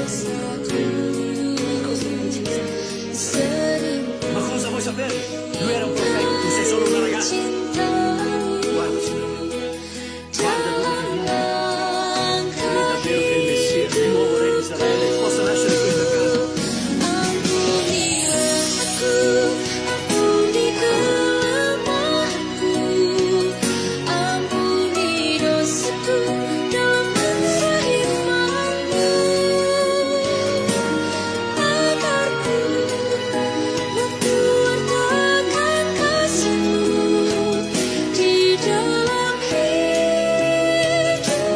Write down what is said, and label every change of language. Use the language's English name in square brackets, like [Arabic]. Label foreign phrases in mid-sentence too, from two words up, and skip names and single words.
[Italian] Così mi dice sempre. Ma cosa vuoi sapere? Lui era un profeta, tu sei solo una ragazza. Guarda, Signore. Guarda dove ti vieni. Credi davvero che il Messia, il nuovo re di Israele, possa nascere in questa casa? [Indonesian] Ampunilah aku, ampuni kelemahanku, ampuni dosaku dalam bangsa imanmu, agar ku memperwartakan kasih-Mu di dalam hidup.